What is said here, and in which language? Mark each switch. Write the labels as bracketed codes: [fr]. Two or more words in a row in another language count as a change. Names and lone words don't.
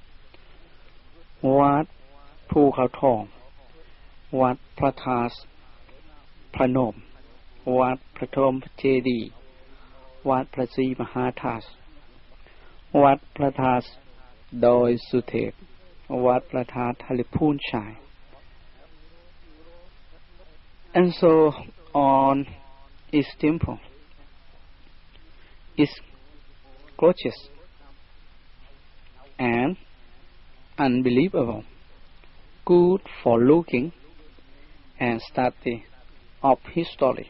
[en] Wat Phu Khao Thong, Wat Phra Thas Phra Nom, Wat Phra Thom Chê Đi, Wat Phra Si Maha Thas, Wat Phra Thas Doi Su Thep, Wat Phra Thas Thaliphun Chai, and so on. Its temple is gorgeous and unbelievable, good for looking and study of history.